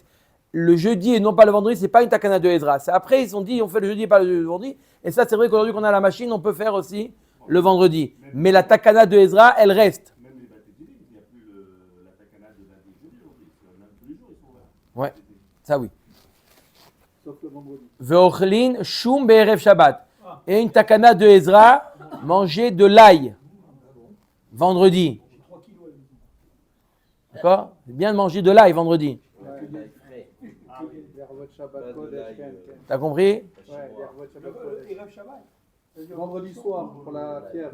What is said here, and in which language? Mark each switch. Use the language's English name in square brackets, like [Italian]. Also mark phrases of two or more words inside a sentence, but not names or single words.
[French] Le jeudi et non pas le vendredi, c'est pas une takana de Ezra. C'est après, ils ont dit, on fait le jeudi et pas le vendredi. Et ça, c'est vrai qu'aujourd'hui qu'on a la machine, on peut faire aussi le vendredi. Mais la takana de Ezra, elle reste. Même les batedinim, il n'y a plus la takana de lundi et jeudi aujourd'hui. Même tous les jours, ils sont là. Ouais, ça oui. Sauf le vendredi. [Hebrew] ואוכלין שום בערב שבת. [French] Et une takana de Ezra, manger de l'ail. Vendredi. D'accord? C'est bien de manger de l'ail vendredi. T'as compris? Vendredi soir pour la fièvre.